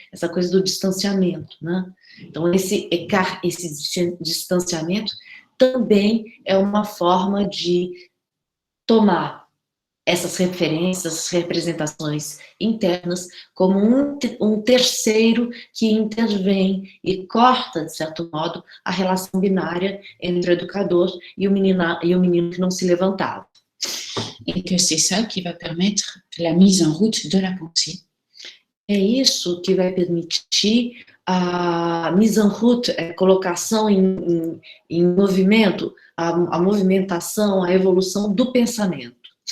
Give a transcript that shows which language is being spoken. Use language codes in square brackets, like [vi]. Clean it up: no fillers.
[pt] Essa coisa do distanciamento, né? Então, esse écart, esse distanciamento também é uma forma de tomar essas referências, representações internas, como um terceiro que intervém e corta, de certo modo, a relação binária entre o educador e o menino que não se levantava. [fr] Et que c'est ça qui va permettre la mise en route de la pensée. [pt] É isso que vai permitir a [fr] mise en route, [pt] a colocação em movimento, a movimentação, a evolução do pensamento.